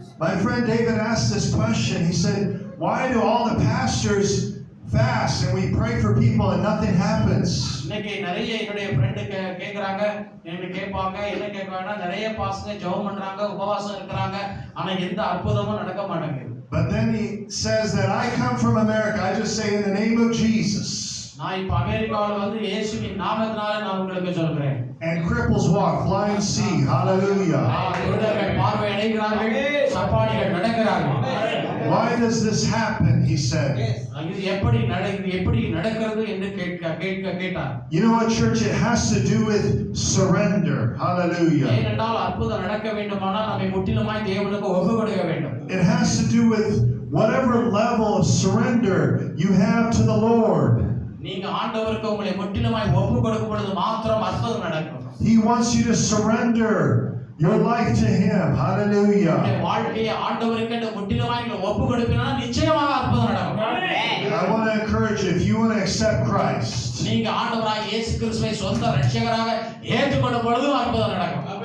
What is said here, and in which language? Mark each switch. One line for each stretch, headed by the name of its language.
English: My friend David asked this question. He said, "Why do all the pastors fast and we pray for people and nothing happens?"
Tamil: இன்னைக்கு நிறைய என்னுடைய friend கேக்குறாங்க, என்ன கேட்பாங்கன்னா நிறைய pastor ஜெபம் பண்றாங்க, உபவாசம் இருக்கிறாங்க, ஆனா எந்த அற்புதமும் நடக்க மாட்டேங்குது.
English: But then he says that I come from America. I just say in the name of Jesus.
Tamil: நான் இப்ப அமெரிக்காவுல வந்து இயேசுவின் நாமத்தினால நான் உங்களுக்கு சொல்றேன்.
English: And cripples walk, blind see. Hallelujah.
Tamil: குருடர்கள் பார்வை அடைகிறார்கள், சப்பானிகள் நடக்கிறார்கள்.
English: Why does this happen? He said.
Tamil: இது எப்படி நடக்கிறது என்று கேட்டார்.
English: You know what, church? It has to do with surrender. Hallelujah.
Tamil: ஏனென்றால் அற்புதம் நடக்க வேண்டுமானால் நம்மை முற்றிலுமாய் தேவனுக்கு ஒப்பு கொடுக்க வேண்டும்.
English: It has to do with whatever level of surrender you have to the Lord.
Tamil: நீங்க ஆண்டவருக்கு உங்களை முற்றிலுமாய் ஒப்பு கொடுக்கும் பொழுது மாத்திரம் அற்புதம் நடக்கும்.
English: He wants you to surrender your life to Him. Hallelujah.
Tamil: உங்களுடைய வாழ்க்கையை ஆண்டவருக்கு முற்றிலுமாய் நீங்க ஒப்பு கொடுப்பீங்கன்னா நிச்சயமாக அற்புதம் நடக்கும்.
English: I want to encourage you, if you want to accept Christ,
Tamil: நீங்க ஆண்டவராகிய இயேசு கிறிஸ்துவை சொந்த இரட்சகராக ஏற்றுக்கொள்ளும் பொழுது அற்புதம் நடக்கும்.